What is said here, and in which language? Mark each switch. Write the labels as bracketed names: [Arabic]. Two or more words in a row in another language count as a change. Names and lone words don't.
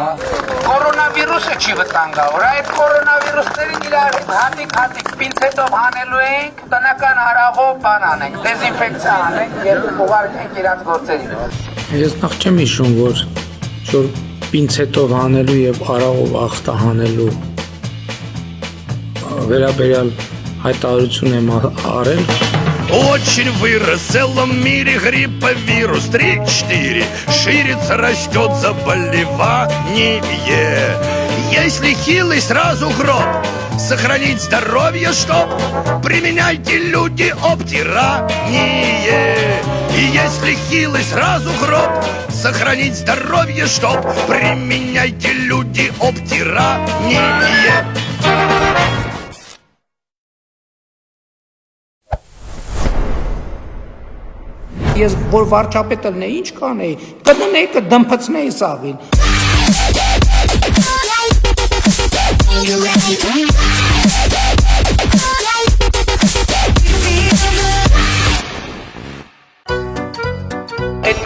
[Armenian] Կորոնավիրուսը չի վտանգավոր, այդ կորոնավիրուսներին իրար հատիկ պինցետով հանելու ենք, տնական հարաղով բան անենք, դեզինֆեկցիա անենք, երբ ուղարկենք իրաց գործերին։ Ես նախ չեմ հիշում, որ պինցետով հանելու եւ արաղով ախտա հանելու վերաբերյալ հայտարարություն եմ արել։ [Russian] Очень вырос в целом мире грипповирус 3-4. Ширится, растет заболевание. Если хилый, сразу гроб. Сохранить здоровье, чтоб применяйте люди обтирание. И если хилый, сразу гроб. Сохранить здоровье, чтоб применяйте люди обтирание. [Armenian] Ես որ վարչապետը լինեի, ինչ կանեի, կդնեի, կդմփցնեի սաղին։ Այդ